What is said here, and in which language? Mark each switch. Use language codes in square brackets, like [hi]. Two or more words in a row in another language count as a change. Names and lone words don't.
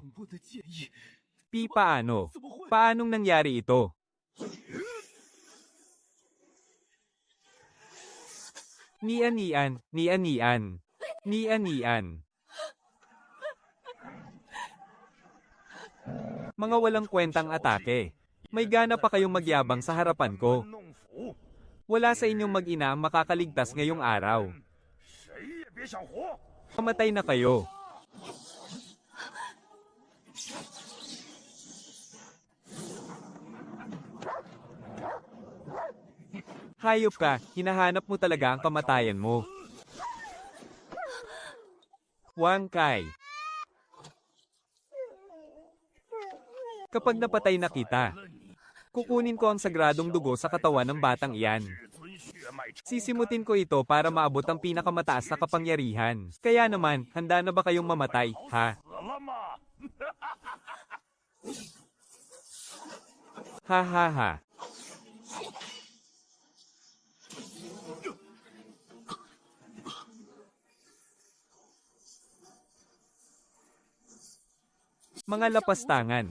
[zh] 恐怖的建议， [tl] Paano? [zh] 怎么会？ [tl] Paanong nangyari ito? Nian. Mga walang kwentang atake. May gana pa kayong magyabang sa harapan ko. [zh] 弄斧， [tl] Wala sa inyong mag-ina ang makakaligtas ngayong araw. [zh] 谁也别想活！ [tl] Pamatay na kayo. Hayop ka, hinahanap mo talaga ang kamatayan mo. Wang Kai. Kapag napatay na kita, kukunin ko ang sagradong dugo sa katawan ng batang iyan. [zh] 至尊血脉， [tl] Sisimutin ko ito para maabot ang pinakamataas na kapangyarihan. Kaya naman, handa na ba kayong mamatay, ha? [zh] 死了吗？ Ha ha ha. [tl] Mga lapastangan.